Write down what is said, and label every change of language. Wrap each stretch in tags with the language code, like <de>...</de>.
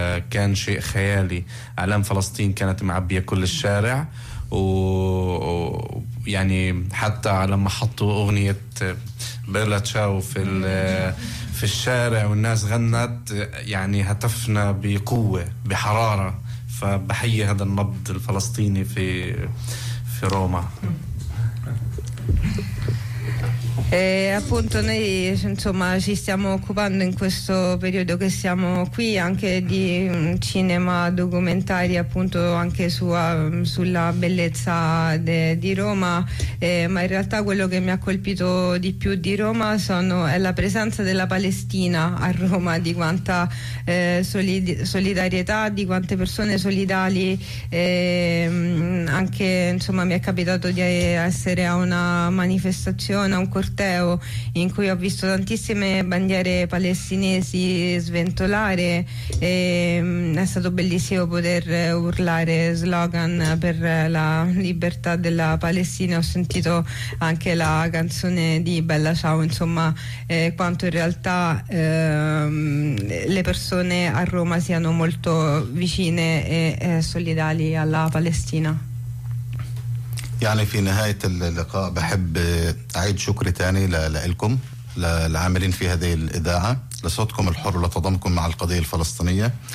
<ar>كان شيء خيالي، اعلام فلسطين كانت معبيه كل الشارع، ويعني حتى لما حطوا اغنيه بيلا تشاو في الشارع والناس غنت، يعني هتفنا بقوة بحرارة. فبحيي هذا النبض الفلسطيني في روما.</ar> <it>E appunto noi, insomma, ci stiamo occupando in questo periodo che siamo qui anche di cinema documentari, appunto anche sulla bellezza di Roma, ma in realtà quello che mi ha colpito di più di Roma è la presenza della Palestina a Roma, di quanta solidarietà, di quante persone solidali. Anche, insomma, mi è capitato di essere a una manifestazione, a un corteo in cui ho visto tantissime bandiere palestinesi sventolare, e è stato bellissimo poter urlare slogan per la libertà della Palestina. Ho sentito anche la canzone di Bella Ciao, insomma, quanto in realtà le persone a Roma siano molto vicine e solidali alla Palestina.</it> <ar>يعني في نهاية اللقاء بحب أعيد شكري تاني لكم للعاملين في هذه الإذاعة، لصوتكم الحر لتضامنكم مع القضية الفلسطينية.</ar>